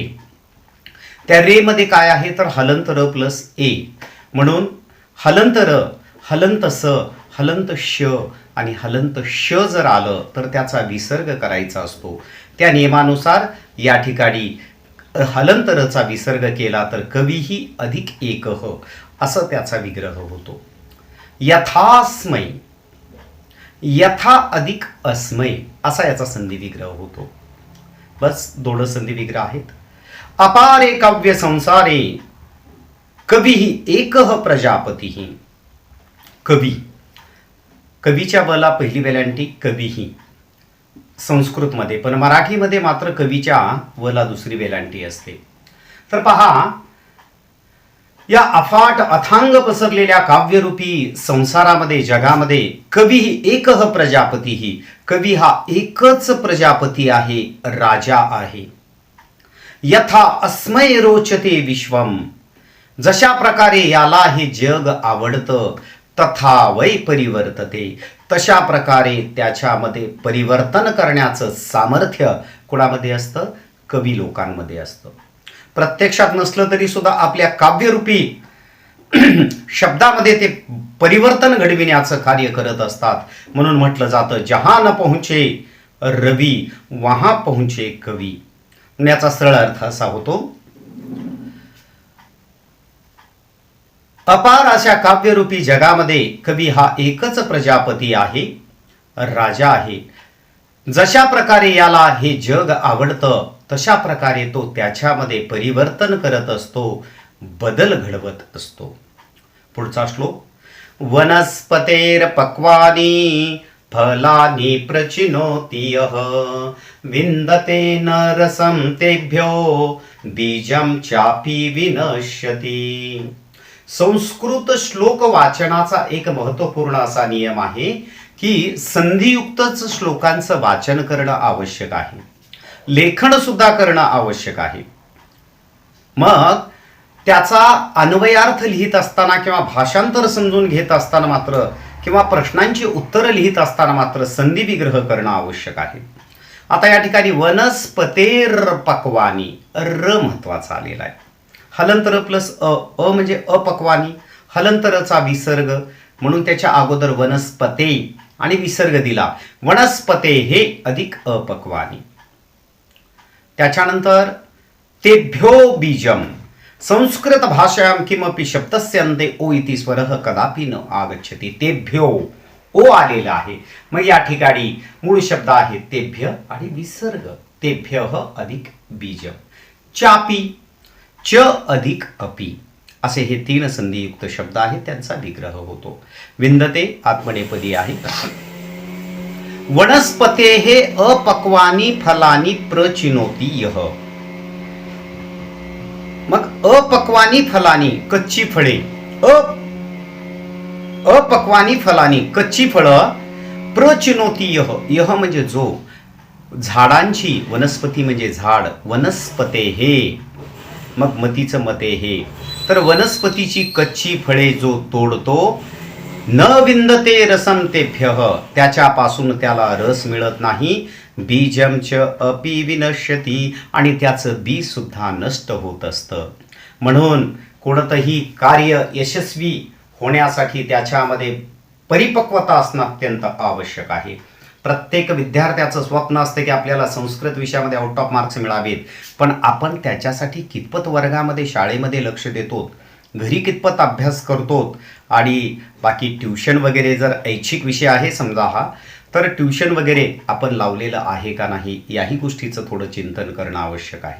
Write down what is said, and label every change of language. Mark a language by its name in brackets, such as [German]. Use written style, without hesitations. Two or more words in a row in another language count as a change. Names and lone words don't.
[Marathi] त्या रे मध्ये काय आहे तर हलंत र प्लस ए, म्हणून हलंत र, हलंत स, हलंत श आणि हलंत श जर आलं तर त्याचा विसर्ग करायचा असतो। त्या नियमानुसार या ठिकाणी हलंत रचा विसर्ग केला तर कविही अधिक एकः असं त्याचा विग्रह होतो। यथास्मै, यथा अधिक अस्मै असा याचा संधी विग्रह होतो। बस 2 संधी विग्रह आहेत। [Sanskrit] अपारे काव्य संसारे कविही एकः प्रजापतिः। [Marathi] कवी, कवीच्या वला पहिली वेलांटी कविही संस्कृतमध्ये, पण मराठीमध्ये मात्र कवीच्या वला दुसरी वेलांटी असते। तर पहा, या अफाट अथांग पसरलेल्या काव्यरूपी संसारामध्ये, जगामध्ये कवी [Sanskrit] एकः प्रजापतिः, [Marathi] कवी हा एकच प्रजापती आहे, राजा आहे। [Sanskrit] यथा अस्मै रोचते विश्वम, [Marathi] जशा प्रकारे याला हे जग आवडतं, [Sanskrit] तथा वै परिवर्तते, [Marathi] तशा प्रकारे त्याच्यामध्ये परिवर्तन करण्याचं सामर्थ्य कुणामध्ये असतं, कवी लोकांमध्ये असतं। प्रत्यक्षात नसलं तरी सुद्धा आपल्या काव्यरूपी शब्दामध्ये ते परिवर्तन घडविण्याचं कार्य करत असतात। म्हणून म्हटलं जातं [Hindi] जहां न पहुंचे रवी वहां पहुंचे कवी। [Marathi] याचा सरळ अर्थ असा होतो, अपार अशा काव्यरूपी जगामध्ये कवी हा एकच प्रजापती आहे, राजा आहे। जशा प्रकारे याला हे जग आवडतं तशा प्रकारे तो त्याच्यामध्ये परिवर्तन करत असतो, बदल घडवत असतो। पुढचा श्लोक, [Sanskrit] वनस्पतेर पक्वानि फलानि प्रचिनोति यः विन्दते न रसं तेभ्यो बीजं चापि विनश्यति। [Marathi] संस्कृत श्लोक वाचनाचा एक महत्त्वपूर्ण असा नियम आहे की संधियुक्तच श्लोकांचं वाचन करणं आवश्यक आहे, लेखन सुद्धा करणं आवश्यक आहे। मग त्याचा अन्वयार्थ लिहित असताना किंवा भाषांतर समजून घेत असताना मात्र किंवा प्रश्नांची उत्तरं लिहित असताना मात्र संधी विग्रह करणं आवश्यक आहे। आता या ठिकाणी [Sanskrit] वनस्पतेर पक्वानि, [Marathi] र महत्वाचा आलेला आहे। हलंतर प्लस अ म्हणजे अपक्वानी, हलंतरचा विसर्ग म्हणून त्याच्या अगोदर वनस्पते आणि विसर्ग दिला, वनस्पते हे अधिक अपक्वानी। त्याच्यानंतर [Sanskrit] तेभ्यो बीजम, संस्कृत भाषायां किमपि शब्दस्य अन्ते ओ इति स्वरः कदापि न आगच्छति. [Marathi] तेभ्यो ओ आलेला आहे. मग या ठिकाणी मूळ शब्द आहे तेभ्य आणि विसर्ग तेभ्यः अधिक बीज. चापी, च अधिक अपि असे हे 3 संधियुक्त शब्द आहेत, त्यांचा विग्रह होतो. विंदते आत्मनेपदी आहे. [Sanskrit] वनस्पतेः अपक्वानि फलानि प्रचिनोति यः. [Marathi] मग [Sanskrit] अपक्वानी फलानी [Marathi] कच्ची फळे, [Sanskrit] अपक्वानी फलानी [Marathi] कच्ची फळं, [Sanskrit] प्रचिनोती यह, [Marathi] यह म्हणजे जो, झाडांची, वनस्पती म्हणजे झाड, वनस्पते हे, मग मतीचं मते हे, तर वनस्पतीची कच्ची फळे जो तोडतो, [Sanskrit] न विंदते रसम तेभ्यः, [Marathi] त्याच्यापासून त्याला रस मिळत नाही, [Sanskrit] बीजम च अपि विनश्यती, [Marathi] आणि त्याचं बीज सुद्धा नष्ट होत असतं. म्हणून कोणतंही कार्य यशस्वी होण्यासाठी त्याच्यामध्ये परिपक्वता असणं अत्यंत आवश्यक आहे. प्रत्येक विद्यार्थ्याचं स्वप्न असतं की आपल्याला संस्कृत विषयामध्ये [English] out of marks [Marathi] मिळावेत, पण आपण त्याच्यासाठी कितपत वर्गामध्ये शाळेमध्ये लक्ष देतो, घरी कितपत अभ्यास करतो, आणि बाकी ट्युशन वगैरे जर ऐच्छिक विषय आहे समजा हा, तर ट्युशन वगैरे आपण लावलेलं आहे का नाही, याही गोष्टीचं थोडं चिंतन करणं आवश्यक आहे.